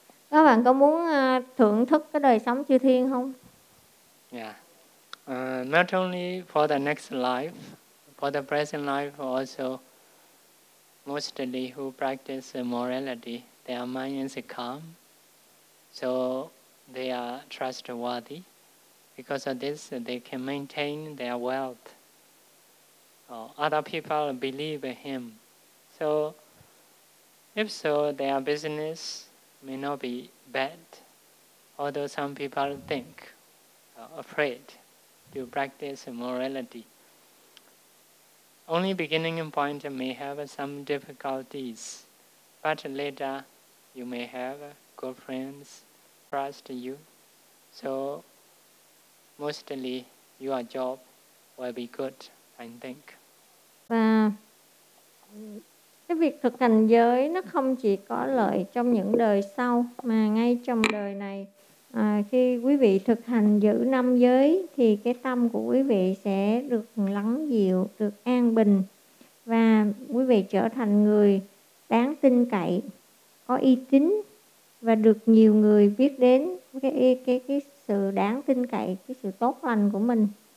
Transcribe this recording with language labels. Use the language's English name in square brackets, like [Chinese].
[Vietnamese] Các bạn có muốn thưởng thức cái đời sống chư thiên không? [English] Yeah. Not only for the next life, for the present life also, mostly who practice morality, their mind is calm, so they are trustworthy. Because of this, they can maintain their wealth. Other people believe him. So, if so, their business may not be bad. Although some people think, afraid to practice morality. Only beginning point may have some difficulties, but later, you may have good friends trust you. So mostly your job will be good, I think. [Vietnamese] Và cái việc thực hành giới nó không chỉ có lợi trong những đời sau, mà ngay trong đời này, khi quý vị thực hành giữ năm giới thì cái tâm của quý vị sẽ được lắng dịu, được an bình, và quý vị trở thành người đáng tin cậy, có uy tín và được nhiều người biết đến cái sự đáng tin cậy, cái sự tốt lành của mình.